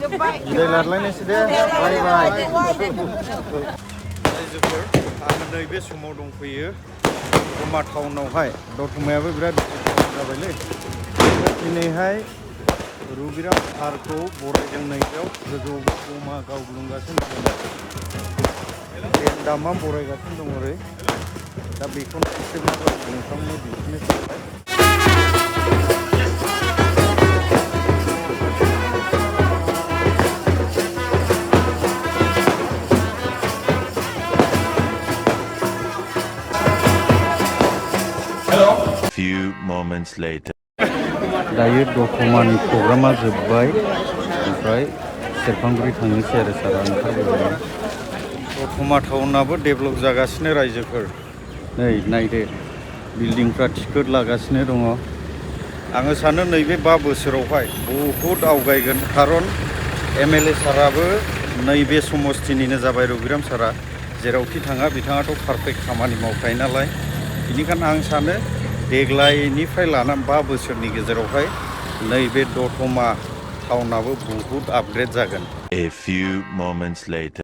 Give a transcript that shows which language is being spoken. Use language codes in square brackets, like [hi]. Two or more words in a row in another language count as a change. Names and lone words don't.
[brx] बिदाय लालायनोसै दे बाय बाय रायजोफोर आङो नैबे समाव दंफैयो दतमा टाउनावहाय दतमायाबो बिराद जाबायलै दिनैहाय रुबिराम सारखौ बरायदों नैबेयाव गोजौ दमा गावग्लुंगासिनो दं दामा बरायगासिनो दं ओरै दा बेखौनो एसेब्लाबो नोंथांमोननो दिन्थिनो सानबाय [en] Few moments later. [brx] दायो दतमानि प्रग्रामा जोब्बाय ओमफ्राय सेरफांगुरि थांनोसै आरो सारा ओंखारबोबाय दतमा टाउनाबो डेभेलप जागासिनो रायजोफोर नै नायदो बिल्डिंफ्रा टिकेट लागासिनो दङ आङो सानो नैबे 5 बोसोरावहाय बहुद आवगायगोन खारन एमएलए साराबो नैबे समस्तिनिनो जाबाय रुबिराम सारा जेरावखि थाङा बिथाङाथ' पारफेक्ट खामानि मावखायो नालाय बेनिखायनो आं सानो देग्लायनिफ्राय लानानै 5 बोसोरनि गेजेरावहाय नैबे दतमा टाउनाबो बहुद आपग्रेड जागोन [en] A few moments later.